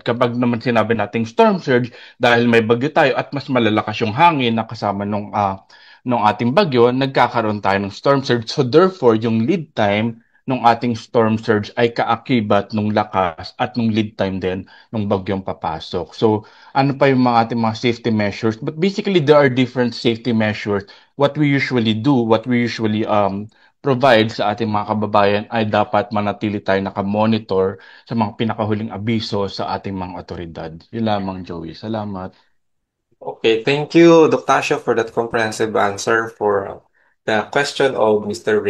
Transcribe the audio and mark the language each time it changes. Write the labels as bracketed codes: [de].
[tl] Kapag naman sinabi nating storm surge, dahil may bagyo tayo at mas malalakas yung hangin na kasama nung ating bagyo, nagkakaroon tayo ng storm surge. [en] So therefore, [tl] yung lead time nung ating storm surge ay kaakibat nung lakas at nung lead time din nung bagyong papasok. So ano pa yung mga ating mga safety measures? [en] But basically, there are different safety measures. What we usually do, what we usually provide [tl] sa ating mga kababayan ay dapat manatili tayo nakamonitor sa mga pinakahuling abiso sa ating mga otoridad. [en] Yun lamang, [tl] Joey. Salamat. [en] Okay, thank you, Dr. Tasha, for that comprehensive answer for the question of Mr.